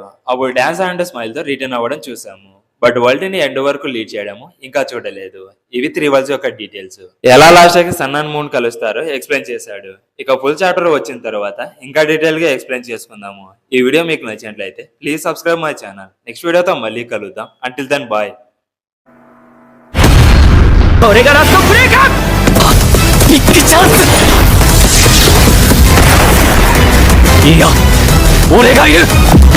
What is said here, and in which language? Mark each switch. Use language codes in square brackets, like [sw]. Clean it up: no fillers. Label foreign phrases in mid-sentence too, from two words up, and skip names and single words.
[te] అప్పుడు [en] dance and smile [te] తో రిటర్న్ అవ్వడం చూసాము. బట్ వరల్డ్ ని ఎండ్ వరకు లీడ్ చేయడము ఇంకా చూడలేదు. ఇవి 3 వరల్డ్స్ యొక్క డీటెయిల్స్. ఎలా లాస్ట్ కి [en] sun and moon [te] కలుస్తారో ఎక్స్ప్లెయిన్ చేశాడు. ఇక [en] full chapter [te] వచ్చిన తర్వాత ఇంకా డీటెయిల్ గా ఎక్స్ప్లెయిన్ చేసుకుందాము. ఈ వీడియో మీకు నచ్చినట్లయితే [en] please subscribe my channel. [te] నెక్స్ట్ వీడియోతో మళ్ళీ కలుద్దాం. [en] until then bye. [ja] これがラストプレーか。ビッグチャンス。いや、俺がいる。